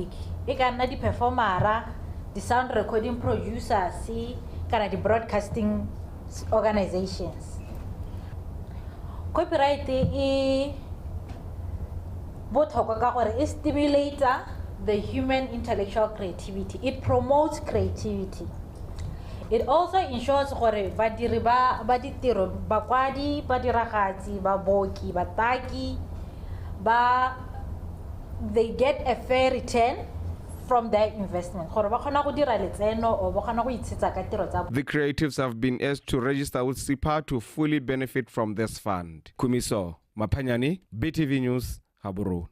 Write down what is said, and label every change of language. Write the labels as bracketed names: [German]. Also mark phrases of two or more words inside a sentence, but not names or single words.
[English] The performer, the sound recording producers, the broadcasting organizations. Copyright is stimulator the human intellectual creativity. It promotes creativity. It also ensures [Tswana] gore badiri ba ditiro bakwadi badiragadi baboki bataki [English] they get a fair return from their investment. The creatives have been asked to register with SIPA to fully benefit from this fund. Kumiso Mapanyani, BTV News, Haburu.